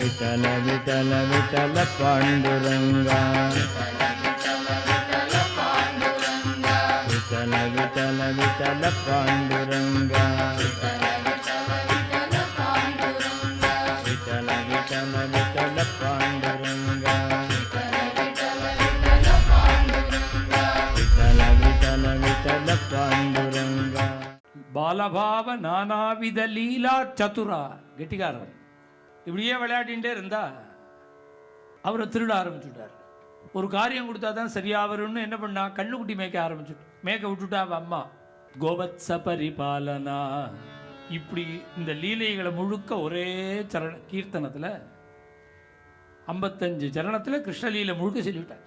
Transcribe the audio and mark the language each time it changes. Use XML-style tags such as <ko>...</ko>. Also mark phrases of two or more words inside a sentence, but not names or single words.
<mr>विठल विठल विठल पांडुरंगा विठल विठल विठल पांडुरंगा विठल विठल विठल पांडुरंगा विठल विठल विठल पांडुरंगा</mr> <sa>बालभाव नानाविध लीला चतुरा</sa> <ta>கெட்டிக்காரர் இப்படியே விளையாடிகிட்டே இருந்தா அவரை திருட ஆரம்பிச்சுட்டார். ஒரு காரியம் கொடுத்தா தான் சரியா வரும்னு என்ன பண்ணா, கண்ணுக்குட்டி மேய்க்க ஆரம்பிச்சுட்டு மேய்க்க விட்டுட்டா அவ அம்மா.</ta> <sa>गोवत्स परिपालना</sa> <ta>இப்படி இந்த லீலைகளை முழுக்க ஒரே சரண கீர்த்தனத்தில் 55 சரணத்தில் கிருஷ்ணலீலை முழுக்க சொல்லிவிட்டார்.</ta>